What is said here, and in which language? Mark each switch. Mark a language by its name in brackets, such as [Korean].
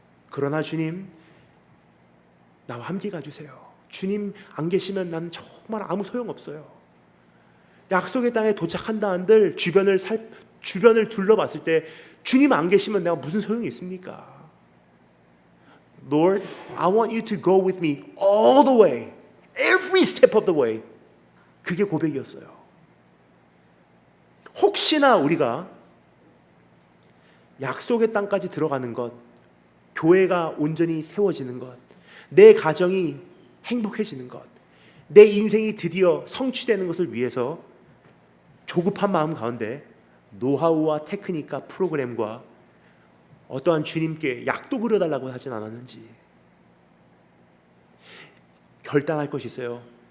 [Korean] 그러나 주님, 나와 함께 가주세요. 주님 안 계시면 난 정말 아무 소용없어요. 약속의 땅에 도착한다 한들 주변을 둘러봤을 때 주님 안 계시면 내가 무슨 소용이 있습니까? [English] Lord, I want you to go with me all the way, every step of the way. [Korean] 그게 고백이었어요. 혹시나 우리가 약속의 땅까지 들어가는 것, 교회가 온전히 세워지는 것, 내 가정이 행복해지는 것, 내 인생이 드디어 성취되는 것을 위해서 조급한 마음 가운데 노하우와 테크닉과 프로그램과 어떠한 주님께 약도 그려달라고 하진 않았는지 결단할 것이 있어요.